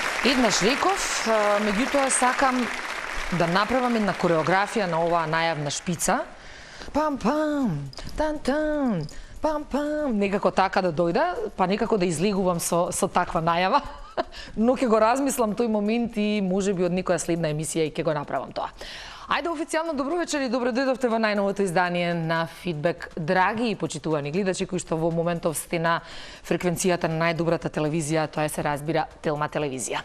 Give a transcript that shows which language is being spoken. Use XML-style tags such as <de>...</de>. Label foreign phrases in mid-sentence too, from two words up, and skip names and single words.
<mk>Еднаш реков, меѓутоа сакам да направам една кореографија на оваа најавна шпица. Пам-пам, тан-тан, пам-пам, некако така да дојда, па некако да излегувам со таква најава. Но ќе го размислам тој момент и можеби од некоја следна емисија и ќе го направам тоа. Ајде официјално добро вечер и добро дојдовте во најновото издание на Фидбек. Драги и почитувани гледачи кои што во моментов сте на фреквенцијата на најдобрата телевизија, тоа се разбира Телма телевизија.</mk>